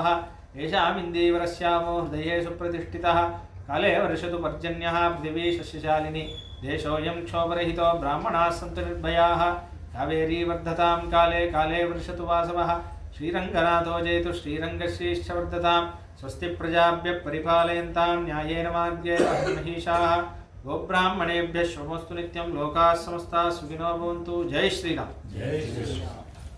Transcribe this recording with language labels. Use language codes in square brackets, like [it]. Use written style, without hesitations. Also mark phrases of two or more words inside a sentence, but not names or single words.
[sa] ఏషామిందీవరస్యామో హృదయేషు ప్రతిష్ఠితః. కాలే వర్షతు పర్జన్యః పృథివీ శస్యశాలిని. దేశోऽयं క్షోభరహితో బ్రాహ్మణాः సन्तు నిర్భయాः. కావేరీ వర్ధతాం కాలే కాలే వర్షతు వాసవః. శ్రీరంగనాథో జయతు శ్రీరంగశ్రీశ్చ వర్ధతాం. స్వస్తి ప్రజాభ్యః పరిపాలయంతాం న్యాయేన మార్గేణ మహీషాः. గోబ్రాహ్మణేభ్యः శుభమస్తు నిత్యం. లోకాः సమస్తాः సుఖినో భవంతు. [hi] जय श्रीराम.